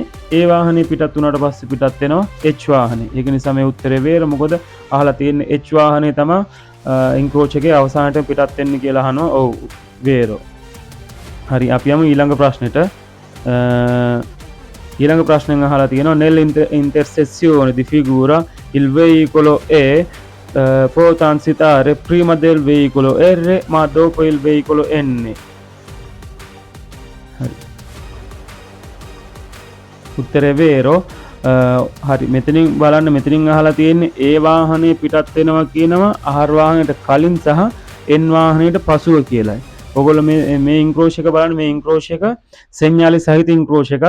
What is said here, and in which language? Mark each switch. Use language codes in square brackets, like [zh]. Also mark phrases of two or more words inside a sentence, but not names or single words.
[si] A වාහනේ පිටත් වුණාට පස්සේ පිටත් වෙනවා H වාහනේ. ඒක නිසා මේ උත්තරේ වේර. මොකද අහලා තියෙන්නේ H වාහනේ තමයි ඉන්ක්‍රෝච් එකේ අවසානට පිටත් වෙන්නේ කියලා අහනවා. ඔව් වේරෝ. හරි අපි යමු ඊළඟ ප්‍රශ්නෙට. ඊළඟ ප්‍රශ්නෙන් අහලා තියෙනවා [it] nell'intersezione di figura il veicolo è può transitare prima del veicolo R ma dopo il veicolo N. [si] උත්තරේ වේරෝ. හරි මෙතනින් බලන්න මෙතනින් අහලා තියෙන්නේ ඒ වාහනේ පිටත් වෙනවා කියනවා ආර් වාහනයට කලින් සහ එන් වාහනයට පසුව කියලායි. ඔයගොල්ලෝ මේ ඉන්ක්‍රෝෂ් එක බලන්න මේ ඉන්ක්‍රෝෂ් එක සෙන්යාලි සහිත ඉන්ක්‍රෝෂ් එකක්.